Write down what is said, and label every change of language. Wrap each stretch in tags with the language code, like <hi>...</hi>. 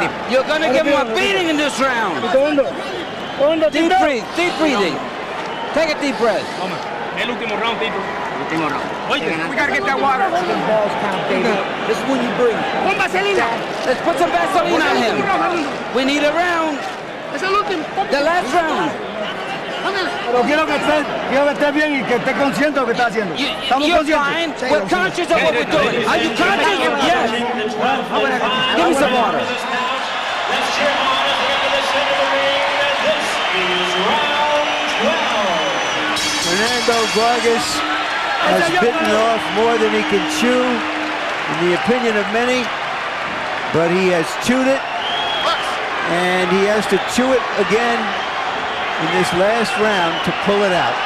<en>You're going to give him a beating in this round. Deep breathe, deep breathing. Take a deep breath.</en> <es>El último round, Tito. Último round.</es> <en>We gotta get that water. Balls count, baby. This is when you breathe.</en> <es>Pon vaselina.</es> <en>Let's put some Vaseline on him. We need a round.</en> <es>Es el último.</es> <en>The last round.</en> <es>Pero quiero que esté bien y que esté consciente de lo que está haciendo.</es> <en>You're fine. We're conscious of what we're doing. Are you conscious? Yes. Give me some water. Let's cheer on at the end of the center of the ring. This is round 12. Fernando Vargas has bitten off more than he can chew, in the opinion of many, but he has chewed it, and he has to chew it again in this last round to pull it out.</en>